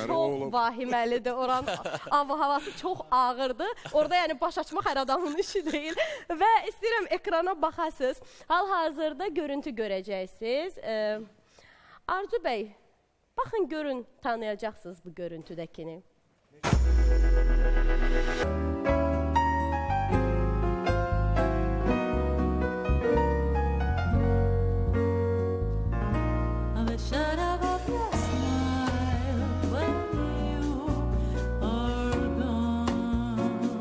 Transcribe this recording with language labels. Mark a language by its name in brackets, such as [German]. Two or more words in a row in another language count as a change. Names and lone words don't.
[Azerbaijani] Çox vahiməlidir, oranın havası çox ağırdır. Orada yəni baş açmaq hər adamın işi deyil. Və istəyirəm ekrana baxasınız. Hal-hazırda görüntü görəcəksiniz. Arzu bəy, baxın görün, tanıyacaqsınız bu görüntüdəkini. [English] I wish I'd have a smile when you are gone.